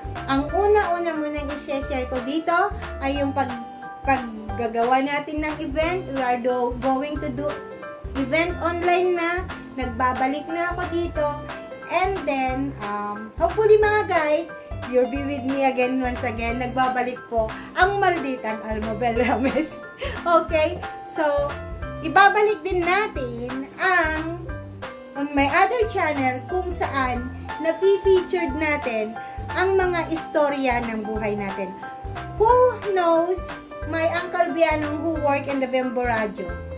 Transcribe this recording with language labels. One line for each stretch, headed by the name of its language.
Filipino: Ang una-una munang i-share ko dito ay yung paggagawa natin ng event.
English: We are going to do event online na.
Filipino: Nagbabalik na ako dito. And then, hopefully mga guys,
English: you'll be with me again once again.
Filipino: Nagbabalik po ang malditang Almabel Rames. Okay? So, ibabalik din natin ang on my other channel kung saan na-featured natin ang mga istorya ng buhay natin.
English: Who knows my Uncle Bianong who work in the Bembo Radio?